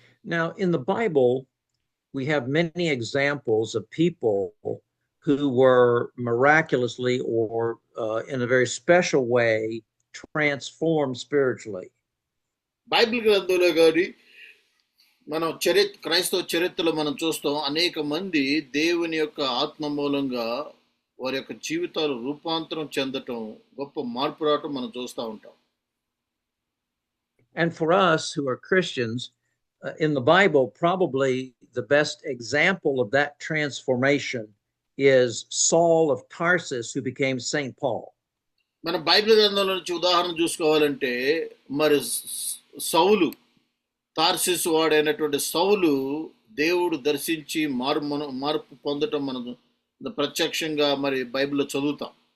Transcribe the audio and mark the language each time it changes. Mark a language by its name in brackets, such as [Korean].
[English] Now, in the Bible, we have many examples of people who were miraculously or in a very special way transformed spiritually. [Telugu] Bible గ్రంథంలో కానీ మనం క్రైస్తవ చరిత్రలో మనం చూస్తాం, అనేక మంది దేవుని యొక్క ఆత్మ మూలంగా వారి యొక్క జీవితాలు రూపాంతరం చెందటం, గొప్ప మార్పు రావటం మనం చూస్తూ ఉంటాం. [English] And for us who are Christians, in the Bible, probably the best example of that transformation is Saul of Tarsus, who became St. Paul. [Telugu] మన బైబిల్ గ్రంథంలో నుంచి ఉదాహరణ చూసుకోవాలంటే, మరి సౌలు, తార్సిస్ వాడైనటువంటి సౌలు దేవుడు దర్శించి మార్పు పొందటం మనం ప్రత్యక్షంగా మరి బైబిల్లో చదువుతాం.